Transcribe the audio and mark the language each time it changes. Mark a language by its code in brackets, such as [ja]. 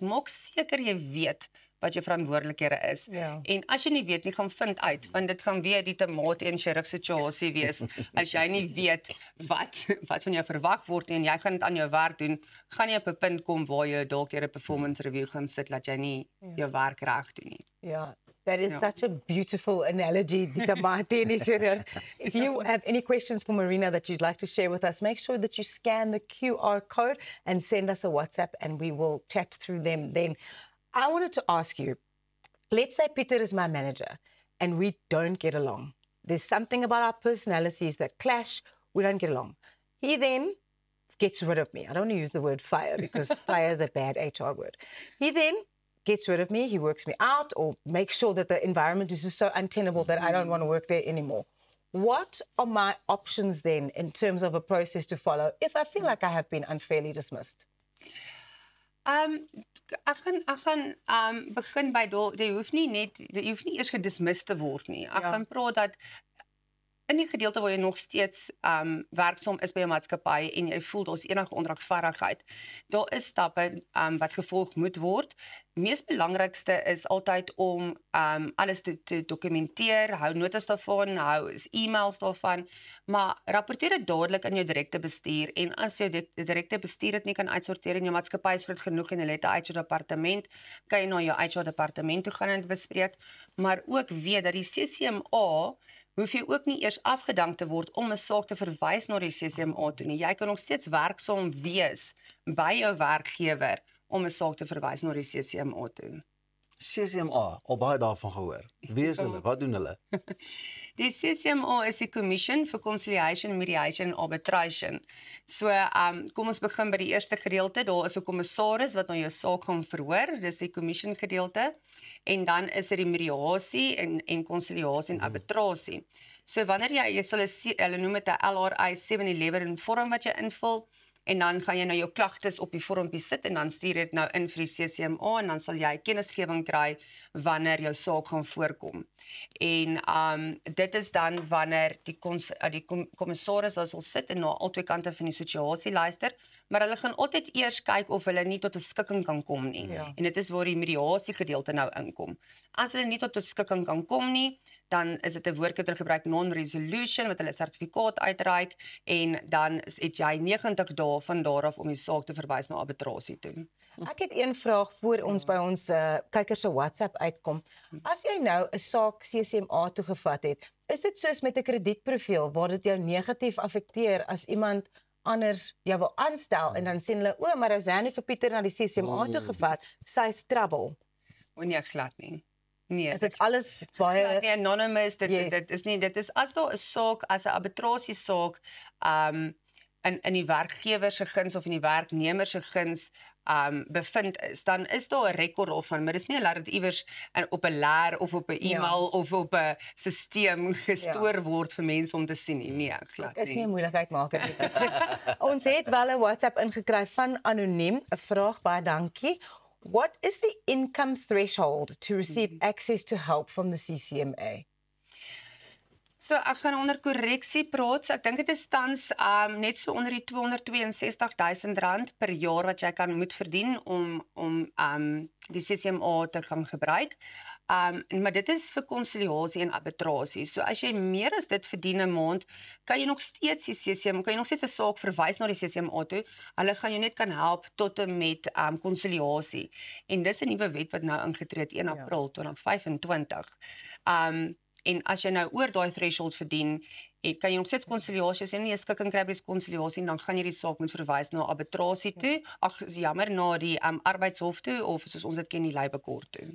[af] Maak seker jy weet wat jou verantwoordelikhede is. Ja. En as jy nie weet nie, gaan vind uit, want dit gaan weer die tomaat en chirurg situasie wees. As jy nie weet wat van jou verwag word nie, en jy gaan dit aan jou werk doen, gaan jy op 'n punt kom waar jy dalk deur 'n performance review gaan sit dat jy nie jou werk reg doen nie. [en] Yeah, that is such a beautiful analogy, Dika Martin. If you have any questions for Marina that you'd like to share with us, make sure that you scan the QR code and send us a WhatsApp and we will chat through them then. I wanted to ask you, let's say Peter is my manager and we don't get along. There's something about our personalities that clash, we don't get along. He then gets rid of me. I don't want to use the word fire because fire is a bad HR word. He then gets rid of me, he works me out or makes sure that the environment is just so untenable that I don't want to work there anymore. What are my options then in terms of a process to follow if I feel like I have been unfairly dismissed? [af] Ek gaan begin by jy hoef nie eers gedismiss te word nie. Ek gaan praat dat in die gedeelte waar jy nog steeds werksaam is by 'n maatskappy en jy voel daar's enige onregverdigheid, daar is stappe wat gevolg moet word. Mees belangrikste is altyd om alles te dokumenteer, hou notas daarvan, hou e-mails daarvan, maar rapporteer dit dadelik aan jou direkte bestuur en as jou direkte bestuur dit nie kan uitsorteer en jou maatskappy is groot genoeg en hulle het 'n HR departement, kan jy na jou HR departement toe gaan en dit bespreek, maar ook weet dat die CCMA hoef jy ook nie eers afgedank te word om 'n saak te verwys na die CCMA toe nie. Jy kan nog steeds werksaam wees by jou werkgewer om 'n saak te verwys na die CCMA toe. CCMA, al baie daarvan gehoor. Wie is hulle? Wat doen hulle? Die CCMA is die Commission for Conciliation, Mediation and Arbitration. So, kom ons begin by die eerste gedeelte. Daar is 'n kommissaris wat na jou saak gaan verhoor. Dis die commission gedeelte. En dan is dit die mediasie en conciliasie en arbitrasie. So wanneer jy sal hulle noem dit 'n LRI 711 vorm wat jy invul. En dan gaan jy nou jou klagtes op die vormpie sit en dan stuur dit nou in vir die CCMA en dan sal jy kennisgewing kry wanneer jou saak gaan voorkom. En dit is dan wanneer die kommissaris sal sit en na albei kante van die situasie luister, maar hulle gaan altyd eers kyk of hulle nie tot 'n skikking kan kom nie. Ja. En dit is waar die mediasie gedeelte nou inkom. As hulle nie tot 'n skikking kan kom nie, dan is dit 'n woord wat hulle gebruik non-resolution wat hulle sertifikaat uitreik en dan het jy 90 dae van daar af om die saak te verwys na arbitrasie toe. Ek het een vraag voor ons by ons kykers se WhatsApp uitkom. As jy nou 'n saak CCMA toegevat het, is dit soos met 'n kredietprofiel waar dit jou negatief affekteer as iemand anders jou wil aanstel en dan sien hulle, o, maar as hy vir Pieter na die CCMA toegevat, sy's trouble. O nee, glad nie. Nee, is dit alles baie nie anonymous, dit is as daar 'n saak, as 'n arbitrasie saak in die werkgewer se guns of in die werknemer se guns bevind is, dan is daar 'n rekord daarvan, maar dis nie laat dit iewers op 'n leer of op 'n e-mail of op 'n stelsel gestoor word vir mense om te sien nie. Nee, glad nie. Is nie 'n moeilikheid maak dit. Ons het wel 'n WhatsApp ingekry van anoniem, 'n vraag, baie dankie. [en] What is the income threshold to receive access to help from the CCMA? [af] So ek gaan onder korreksie praat. So ek dink dit is tans net so onder die R262,000 per jaar wat jy moet verdien om die CCMA te kan gebruik. Maar dit is vir konsiliasie en arbitrasie. So as jy meer as dit verdien 'n maand, kan jy nog steeds die CCMA, kan jy nog steeds 'n saak verwys na die CCMA toe. Hulle gaan jou net kan help tot en met konsiliasie. En dis 'n nuwe wet wat nou ingetree het 1 April 2025. En as jy nou oor daai threshold verdien kan jy nog steeds konsiliasie as jy nie 'n skikking kry by die konsiliasie, dan gaan jy die saak moet verwys na arbitrasie toe. Ag jammer, na die arbeidshof toe of soos ons dit ken die Labour Court toe.